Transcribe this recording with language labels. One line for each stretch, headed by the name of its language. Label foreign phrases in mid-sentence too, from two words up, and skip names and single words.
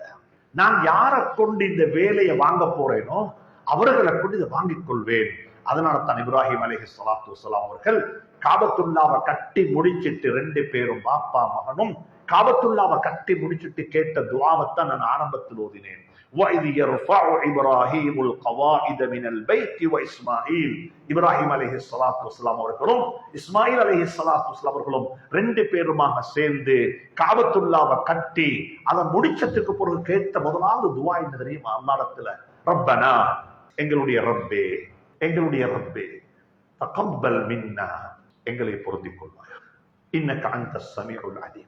Tamil: நான் யாரை கொண்டு இந்த வேலையை வாங்க போறேனோ அவர்களை கொண்டு இதை வாங்கிக் கொள்வேன். அதனால தான் இப்ராஹிம்
Arabic: عليه الصلاة والسلام
Tamil: அவர்கள் காபத்துல்லாவை கட்டி முடிச்சிட்டு, ரெண்டு பேரும் பாப்பா மகனும் காபத்துல்லாவை கட்டி முடிச்சிட்டு கேட்ட துஆவைத்தான் நான் ஆரம்பத்தில் ஓதினேன்.
Arabic: وَإِذْ يَرْفَعُ إِبْرَاهِيمُ الْقَوَاعِدَ مِنَ الْبَيْتِ وَإِسْمَاعِيلُ.
Tamil: இப்ராஹிம்
Arabic: عليه الصلاة والسلام
Tamil: அவர்களும் இஸ்மாயில்
Arabic: عليه الصلاة والسلام
Tamil: அவர்களும் ரெண்டு பேருமாக சேர்ந்து காபத்துல்லாவை கட்டி அதை முடிச்சதுக்கு பிறகு கேட்ட முதலாவது துஆ என்ன தெரியுமா? அல்லாஹ்விடத்துல, ரப்பனா, எங்களுடைய ரப்பே, எங்களுடைய ரப்பே,
Arabic: تقبل منا,
Tamil: எங்களை பொருந்திக் கொள்வாய்,
Arabic: إنك أنت السميع العليم.